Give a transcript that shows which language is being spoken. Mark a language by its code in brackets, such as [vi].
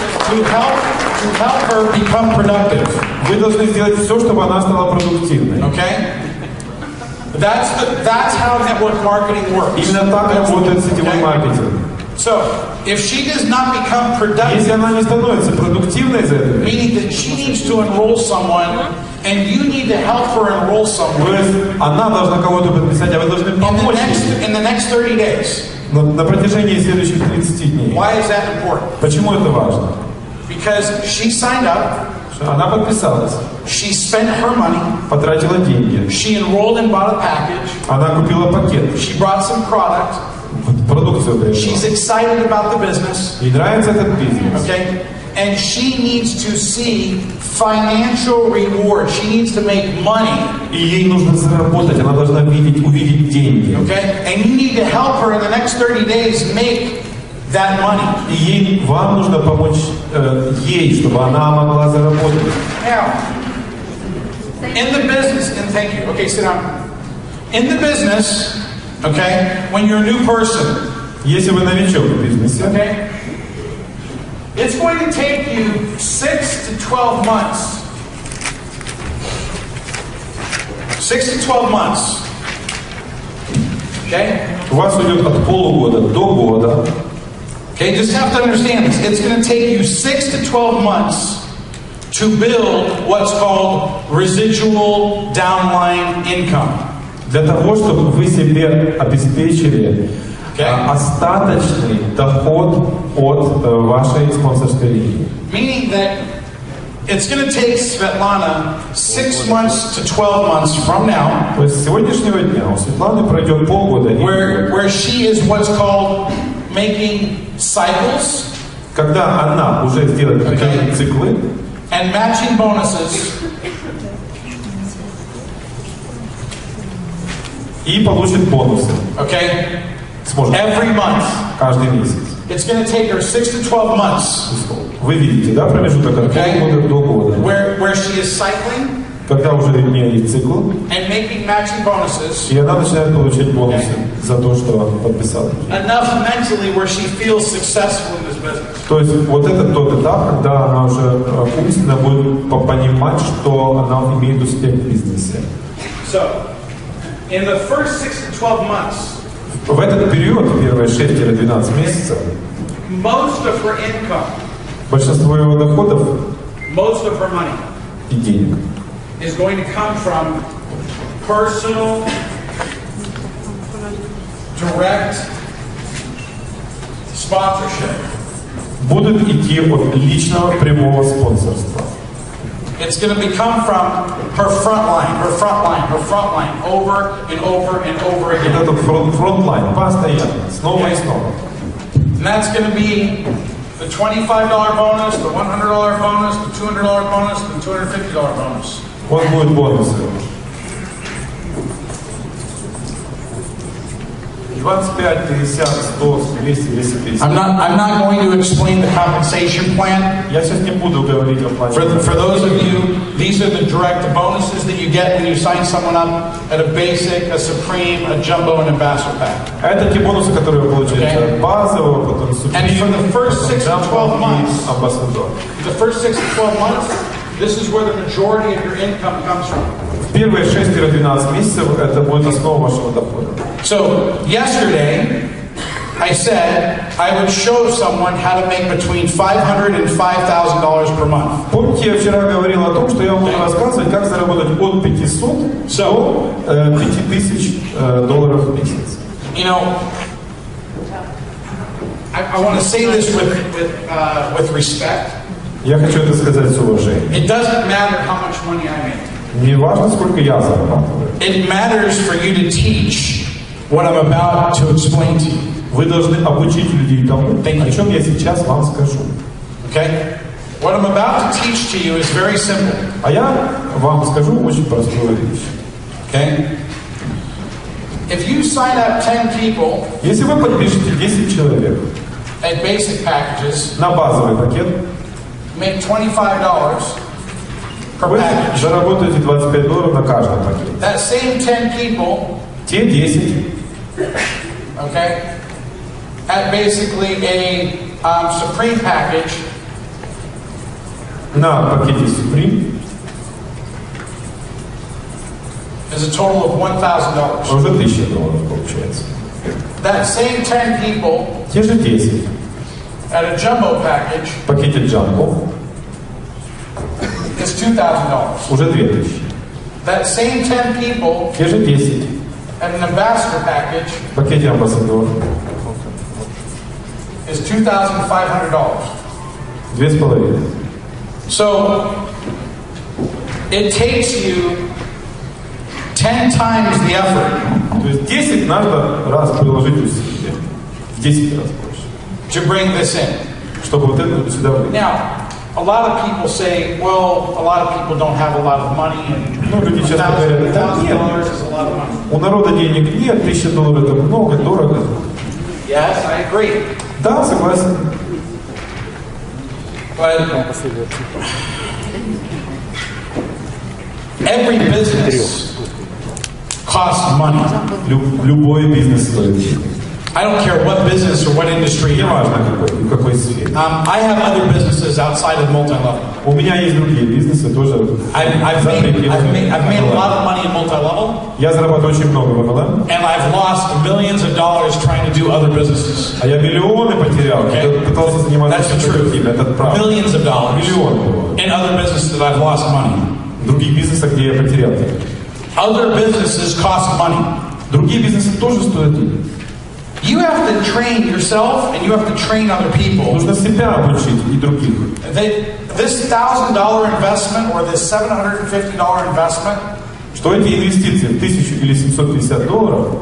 [en] to help her become productive, [ru] вы должны сделать все, чтобы она стала продуктивной. [en] okay? That's how network marketing works. [ru] Именно так работает сетевой маркетинг. [en] So, if she does not become productive, [ru] Если она не становится продуктивной за это, [en] meaning that she needs to enroll someone, and you need to help her enroll [ru] то [en] someone [ru] есть она должна кого-то подписать, а вы должны помочь ей [en] in the next 30 days. [ru] на протяжении следующих 30 дней. [en] Why is that important? [ru] Почему это важно? [en] Because she signed up, [ru] Она подписалась, [en] she spent her money, [ru] потратила деньги, [en] she enrolled and bought a package, [ru] она купила пакет, [en] she brought some product, [ru] продукцию [en] she's [ru] приобрела. [en] excited about the business, [ru] Ей нравится этот бизнес. [en] okay? And she needs to see financial reward. She needs to make money, [ru] И ей нужно заработать, она должна увидеть деньги. [en] okay? And you need to help her in the next 30 days make that money. [ru] И вам нужно помочь ей, чтобы она могла заработать. [en] Now, in the business, and thank you. Okay, sit down. In the business, okay, when you're a new person, [ru] Если вы новичок в бизнесе, [en] okay, it's going to take you 6 to 12 months. 6 to 12 months. Okay? [ru] у вас уйдет от полугода до года. [en] Okay, just have to understand this. It's going to take you 6 to 12 months to build what's called residual downline income. [ru] Для того, чтобы вы себе обеспечили остаточный доход от вашей спонсорской линии. [en] Meaning that it's going to take Svetlana 6 months to 12 months from now, [ru] То есть с сегодняшнего дня у Светланы пройдет полгода, [en] where she is what's called making cycles [ru] когда она уже сделает определенные циклы [en] and matching bonuses [ru] и получит бонусы. [en] Okay? [ru] сможет [en] every month. [ru] каждый месяц. [en] It's going to take her 6 to 12 months. [ru] Вы видите, да, промежуток от полгода до года. [en] Where she is cycling. [ru] Когда уже у нее есть цикл. [en] And making matching bonuses. [ru] И она начинает получать бонусы за то, что подписала. [en] Enough mentally where she feels successful in this business. [ru] То есть вот это тот этап, когда она уже умственно будет понимать, что она имеет успех в бизнесе. [en] So, in the first 6 to 12 months, [ru] в этот период, первые 6-12 месяцев, [en] most of her income, [ru] большинство его доходов, [en] most of her money, [ru] и денег, [en] is going to come from personal, direct sponsorship. [ru] Будут идти от личного прямого спонсорства. [en] It's going to become from her front line, over and over and over again. [ru] Это фронтлайн, постоянно, снова и снова. [en] And that's going to be the $25 bonus, the $100 bonus, the $200 bonus, the $250 bonus. [ru] Вот будут бонусы. 25, 50, 100, 200, 200 тысяч. [en] I'm not going to explain the compensation plan. [ru] Я сейчас не буду говорить о плане. [en] For those of you, these are the direct bonuses that you get when you sign someone up at a basic, a supreme, a jumbo, and ambassador pack. [ru] Это те бонусы, которые вы получаете от базового, потом [en] And for the first 6 to 12 months, [ru] амбассадор. [en] the first 6 to 12 months, this is where the majority of your income comes from. [ru] Первые 6-12 месяцев это будет основа вашего дохода. [en] So, yesterday, I said I would show someone how to make between $500 and $5,000 per month. [ru] Помните, я вчера говорил о том, что я буду рассказывать, как заработать от 500 до 5000 долларов в месяц. [en] You know, I want to say this with respect. [ru] Я хочу это сказать с уважением. [en] It doesn't matter how much money I make. [ru] Не важно, сколько я зарабатываю. [en] It matters for you to teach what I'm about to explain to you. [ru] Вы должны обучить людей тому, о чем я сейчас вам скажу. [en] Okay? What I'm about to teach to you is very simple. [ru] А я вам скажу очень простую вещь. [en] Okay? If you sign up 10 people, [ru] если вы подпишете 10 человек [en] at basic packages, [ru] на базовый пакет, [en] make $25 per [ru] вы [en] package. [ru] заработаете $25 на каждом пакете. [en] That same 10 people, [ru] те 10, [en] okay, at basically a supreme package, [ru] на пакете Supreme [en] is a total of $1,000. [ru] уже $1000 получается. [en] That same 10 people, [ru] те же 10, [en] at a jumbo package, [ru] в пакете Jumbo [en] is $2,000. [ru] уже 2000. [en] That same 10 people, [ru] те же 10, [en] at an ambassador package, [ru] в пакете Ambassador [en] is $2,500. [ru] 2,5. [en] So it takes you 10 times the effort. [ru] То есть 10 надо раз приложить усилия, 10 раз больше, [en] to bring this in. [ru] чтобы вот это сюда выйти. [en] Now, a lot of people say, well, a lot of people don't have a lot of money, and [ru] Ну, люди часто говорят, да нет, [en] $1,000 is a lot of money. [ru] у народа денег нет, $1000 это много, дорого. [en] Yes, I agree. [ru] Да, согласен. [en] But every business costs money. [ru] Любой бизнес стоит денег. [en] I don't care what business or what industry [ru] Не [en] you're in. [ru] важно в какой сфере. [en] I have other businesses outside of multi-level. [ru] У меня есть другие бизнесы тоже. [en] I've made a lot of money in multi-level, [ru] Я зарабатываю очень много в MLM. [en] and I've lost millions of dollars trying to do other businesses. [ru] А я миллионы потерял, когда пытался заниматься [en] That's the truth. [ru] другим. Это правда. [en] Millions of dollars [ru] Миллионы. [en] in other businesses that I've lost money. [ru] В других бизнесах, где я потерял. [en] Other businesses cost money. [ru] Другие бизнесы тоже стоят денег. [en] You have to train yourself and you have to train other people. [ru] Нужно себя обучить и других. [en] This $1,000 investment or this $750 investment, [ru] Что эти инвестиции в $1000 или $750,